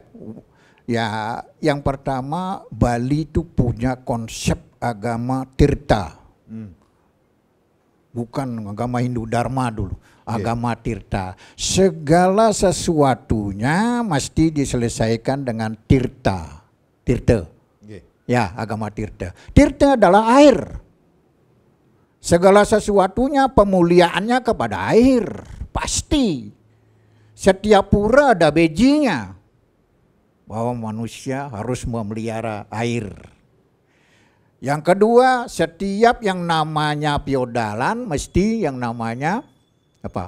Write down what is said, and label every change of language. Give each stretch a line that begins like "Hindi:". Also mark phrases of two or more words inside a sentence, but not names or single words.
Indonesian: Ya, yang pertama Bali itu punya konsep agama Tirta. Bukan agama Hindu Dharma dulu, agama Tirta. Segala sesuatunya mesti diselesaikan dengan Tirta. Tirta. Ya, agama Tirta. Tirta adalah air. Segala sesuatunya pemuliaannya kepada air. Pasti. Setiap pura ada bejinya. Bahwa manusia harus memelihara air. Yang kedua, setiap yang namanya piodalan mesti yang namanya apa?